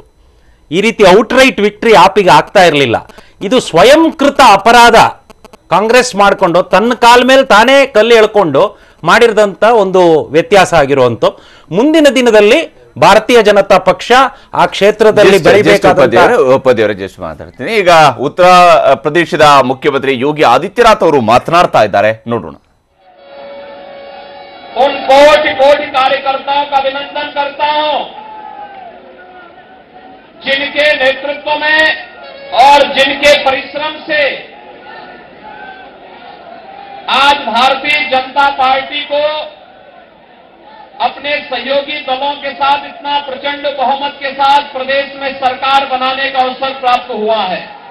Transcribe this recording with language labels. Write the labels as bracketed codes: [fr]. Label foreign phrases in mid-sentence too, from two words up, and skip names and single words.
[kn] ಈ ರೀತಿ [en] outright victory [kn] ಆಪಿಗೆ ಆಗ್ತಾ ಇರಲಿಲ್ಲ. ಇದು ಸ್ವಯಂಕೃತ ಅಪರಾಧ ಕಾಂಗ್ರೆಸ್ ಮಾಡಿಕೊಂಡು ತನ್ನ ಕಾಲ ಮೇಲೆ ತಾನೇ ಕಲ್ಲು ಎಳ್ಕೊಂಡು ಮಾಡಿರದಂಥ ಒಂದು ವ್ಯತ್ಯಾಸ ಆಗಿರುವಂಥ. ಮುಂದಿನ ದಿನದಲ್ಲಿ ಭಾರತೀಯ ಜನತಾ ಪಕ್ಷ ಆ ಕ್ಷೇತ್ರದಲ್ಲಿ ಜಸ್ಟ್ ಮಾತಾಡ್ತೀನಿ. ಈಗ ಉತ್ತರ ಪ್ರದೇಶದ ಮುಖ್ಯಮಂತ್ರಿ ಯೋಗಿ ಆದಿತ್ಯನಾಥ್ ಅವರು ಮಾತನಾಡ್ತಾ ಇದ್ದಾರೆ, ನೋಡೋಣ. [hi] उन कोटि कोटि कार्यकर्ताओं का अभिनंदन करता हूं जिनके नेतृत्व में और जिनके परिश्रम से आज भारतीय जनता पार्टी को अपने सहयोगी दलों के साथ इतना प्रचंड बहुमत के साथ प्रदेश में सरकार बनाने का अवसर प्राप्त हुआ है।